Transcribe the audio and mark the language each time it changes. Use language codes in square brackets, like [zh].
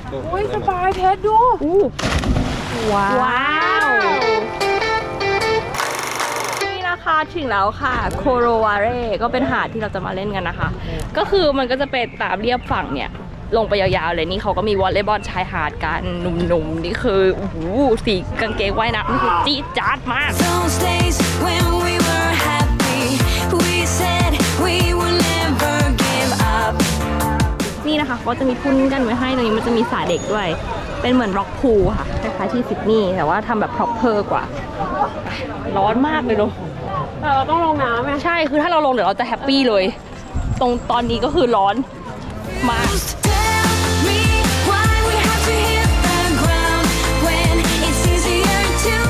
[th] อุ้ยสบายเพชรดูว้าวนี่นะคะถึงแล้วค่ะโคโรวาเร่ก็เป็นหาดที่เราจะมาเล่นกันนะคะ ก็คือมันก็จะเป็นตามเรียบฝั่งเนี่ยลงไปยาวๆเลยนี่เขาก็มีวอลเลย์บอลชายหาดกันหนุ่มๆนี่คือโอ้โหสีกางเกงว่ายน้ำนี่คือจี๊ดจ๊าดมาก [en] Those days when we were happy, we said we would never give up. [th] นี่นะคะก็จะมีพุ่นกันไว้ให้ตรงนี้มันจะมีสระเด็กด้วยเป็นเหมือนร็อกพูลค่ะคล้ายๆที่ซิดนีย์แต่ว่าทำแบบ proper กว่าร้อนมากเลยเนอะแต่เราต้องลงน้ำไหมใช่คือถ้าเราลงเดี๋ยวเราจะแฮปปี้เลยตรงตอนนี้ก็คือร้อนมาก [en] Tell me why we have to hit the ground when it's easier to